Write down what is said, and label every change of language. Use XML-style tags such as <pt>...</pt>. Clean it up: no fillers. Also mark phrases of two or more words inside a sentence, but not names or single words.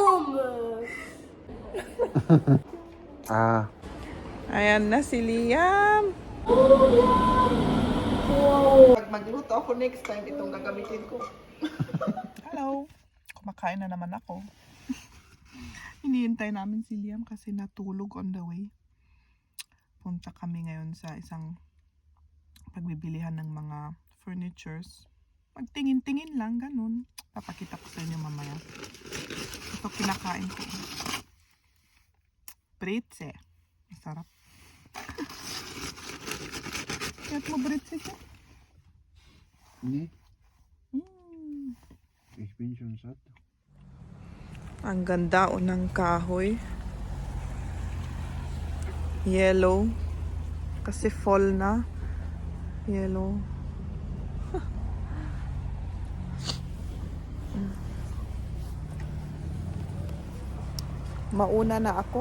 <tl>Ah, Ayan na si Liam. Pag magluto ako</tl> <en>next time,</en> <tl>itong gagamitin ko. Hello. Kumakain na naman ako. Hinihintay namin si Liam kasi natulog</tl> <en>on the way.</en> <tl>Punta kami ngayon sa isang pagbibilihan ng mga furnitures. Magtingin-tingin lang, ganun. Papakita ko sa inyo mamaya. Ito kinakain ko. Britse. Masarap. Kaya mo britse siya?</tl> <nl>nee, Mm. ik ben schon satt.</nl> <tl>Ang ganda o ng kahoy. Yellow. Kasi fall na. Yellow. Mauna na ako.</tl>